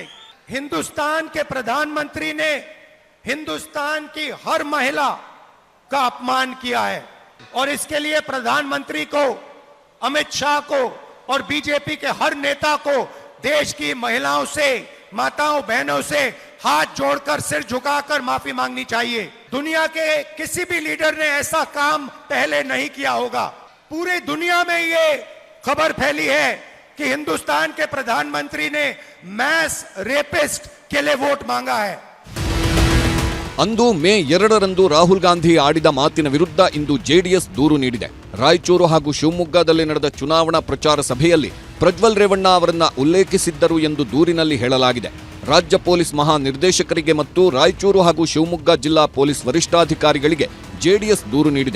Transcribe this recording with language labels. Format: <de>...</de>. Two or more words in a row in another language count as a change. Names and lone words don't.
<hi>हिंदुस्तान के प्रधानमंत्री ने हिंदुस्तान की हर महिला का अपमान किया है और इसके लिए प्रधानमंत्री को, अमित शाह को और बीजेपी के हर नेता को देश की महिलाओं से, माताओं बहनों से हाथ जोड़कर, सिर झुकाकर माफी मांगनी चाहिए. दुनिया के किसी भी लीडर ने ऐसा काम पहले नहीं किया होगा. पूरी दुनिया में ये खबर फैली है कि हिंदुस्तान के प्रधानमंत्री ने</hi> <en>mass rapist</en> <hi>के लिए वोट मांगा है.</hi> <kn>ಅಂದು ಮೇ 2ರಂದು ರಾಹುಲ್ ಗಾಂಧಿ ಆಡಿದ ಮಾತಿನ ವಿರುದ್ಧ ಇಂದು JDS ದೂರು ನೀಡಿದೆ. ರಾಯಚೂರು ಹಾಗೂ ಶಿವಮೊಗ್ಗದಲ್ಲಿ ನಡೆದ ಚುನಾವಣಾ ಪ್ರಚಾರ ಸಭೆಯಲ್ಲಿ ಪ್ರಜ್ವಲ್ ರೇವಣ್ಣ ಅವರನ್ನ ಉಲ್ಲೇಖಿಸಿದ್ದರು ಎಂದು ದೂರಿನಲ್ಲಿ ಹೇಳಲಾಗಿದೆ. ರಾಜ್ಯ ಪೊಲೀಸ್ ಮಹಾನಿರ್ದೇಶಕರಿಗೆ ಮತ್ತು ರಾಯಚೂರು ಹಾಗೂ ಶಿವಮೊಗ್ಗ ಜಿಲ್ಲಾ ಪೊಲೀಸ್ ವರಿಷ್ಠಾಧಿಕಾರಿಗಳಿಗೆ ಜೆಡಿಎಸ್ ದೂರು ನೀಡಿದೆ.</kn>